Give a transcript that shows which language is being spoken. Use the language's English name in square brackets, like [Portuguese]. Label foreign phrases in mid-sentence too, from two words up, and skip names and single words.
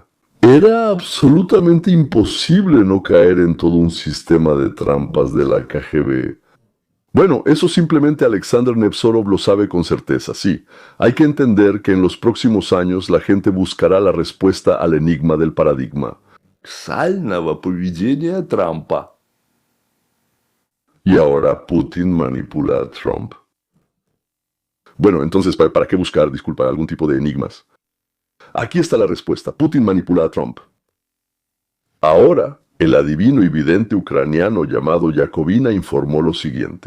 [Spanish] Era absolutamente imposible no caer en todo un sistema de trampas de la KGB. Bueno, eso simplemente Alexander Nevzorov lo sabe con certeza, sí. Hay que entender que en los próximos años la gente buscará la respuesta al enigma del paradigma. [Russian] Сального поведения Трампа. [Spanish] ¿Y ahora Putin manipula a Trump? Bueno, entonces, ¿para qué buscar, disculpa, algún tipo de enigmas? Aquí está la respuesta. Putin manipula a Trump. Ahora, el adivino y vidente ucraniano llamado Yakovina informó lo siguiente.